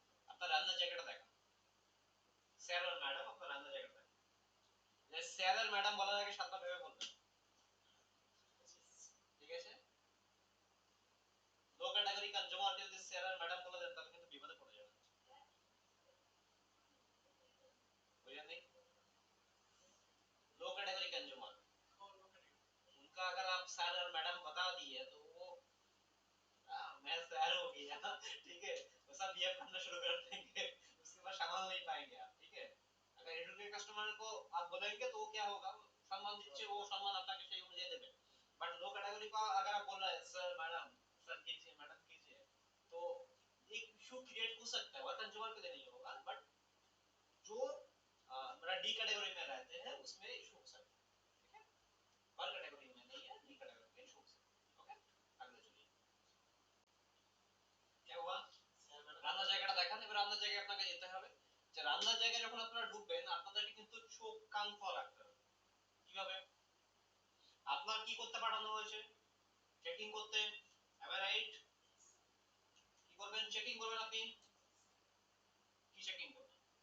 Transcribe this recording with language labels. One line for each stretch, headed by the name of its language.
Bangla: আপনার রান্নার জায়গাটা দেখেন, স্যার আর ম্যাডাম আপনার রান্নার জায়গাটা দেখেন, স্যার আর ম্যাডাম বলার আগে 7বার ভেবে বলবেন, ঠিক আছে? লো ক্যাটাগরি কনজিউমারকে যদি স্যার আর ম্যাডাম বলে দেন, তাহলে কিন্তু বিপদে পড়ে যাবেন, বুঝলেন?
Hindi: लो कैटेगरी कंज्यूमर, उनका अगर आप सर और मैडम बता दिए तो वो मैं सर हो गया, ठीक है, वो सब बिहेव करना शुरू कर देंगे, उसके बाद संभाल नहीं पाएंगे आप, ठीक है? अगर एडुकेटेड कस्टमर को आप बोलेंगे तो क्या होगा, सम्मान दीजिए, वो सम्मान
Bangla: আপনাকে সেই অনুযায়ী দেবে।
Hindi: बट लो कैटेगरी का अगर आप बोल रहे हैं सर मैडम, सर कीजिए मैडम कीजिए, तो एक इशू क्रिएट हो सकता है, और कंज्यूमर के लिए नहीं होगा, बट जो मेरा डी कैटेगरी में रहते हैं उसमें इशू हो सकता है, ठीक है? हर कैटेगरी में नहीं है, डी कैटेगरी में इशू हो सकता है। ओके, अगले चलिए, क्या हुआ,
Bangla: রান্নার জায়গাটা দেখান। এবার রান্নার জায়গায় আপনাকে যেতে হবে, যে রান্নার জায়গায় যখন আপনারা ঢুকবেন, আপনাদেরকে কিন্তু চোখ কান খোলা রাখতে হবে। কিভাবে? আপনার কি করতে পাঠানো হয়েছে? চেকিং করতে,
English: Am I right?
Bangla: কি করবেন? চেকিং করবেন আপনি, কি চেকিং করবেন?